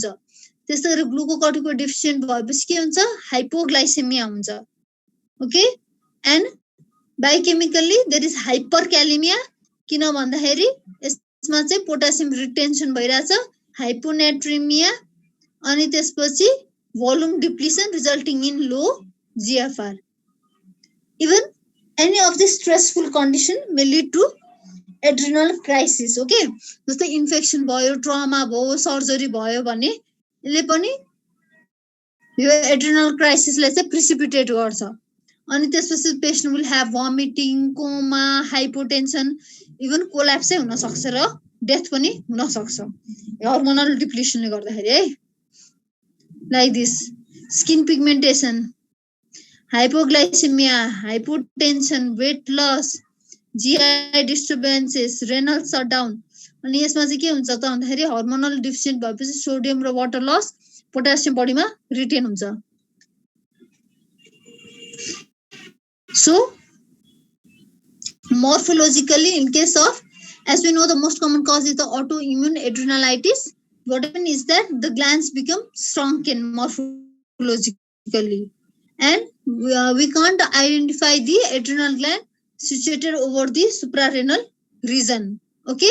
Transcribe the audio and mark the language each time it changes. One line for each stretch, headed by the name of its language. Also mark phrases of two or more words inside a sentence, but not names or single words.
Nepali: त्यस्तै गरी
English: glucocorticoid deficient
Nepali: भएपछि के हुन्छ, हाइपोग्लाइसेमिया हुन्छ, ओके।
English: and biochemically there is hyperkalemia,
Nepali: किन भन्दाखेरि यसमा चाहिँ
English: potassium retention भइराछ, हाइपोनेट्रिमिया,
Nepali: अनि त्यसपछि
English: volume depletion resulting in low GFR. Even any of this stressful condition may lead to adrenal crisis, okay.
Nepali: जस्तै इन्फेक्सन भयो, ट्रमा भयो, सर्जरी भयो भने यसले पनि यो
English: adrenal crisis-लाई
Nepali: चाहिँ प्रिसिपिटेट गर्छ। अनि त्यसपछि
English: patient will have vomiting, coma, hypotension, even collapse
Nepali: हुन सक्छ र डेथ पनि हुन सक्छ
English: hormonal depletion-ले
Nepali: गर्दाखेरि है।
English: like this skin pigmentation, hypoglycemia, hypotension, weight loss, GI disturbances, renal shutdown,
Nepali: अनि यसमा चाहिँ के हुन्छ त भन्दाखेरि
English: hormonal deficient
Nepali: भएपछि सोडियम र
English: water loss,
Nepali: पोटासियम बडीमा रिटेन हुन्छ।
English: सो morphologically, in case of, as we know, the most common cause is the autoimmune adrenalitis. What happens is that the glands become shrunken morphologically, and we can't identify the adrenal gland situated over the suprarenal region, okay.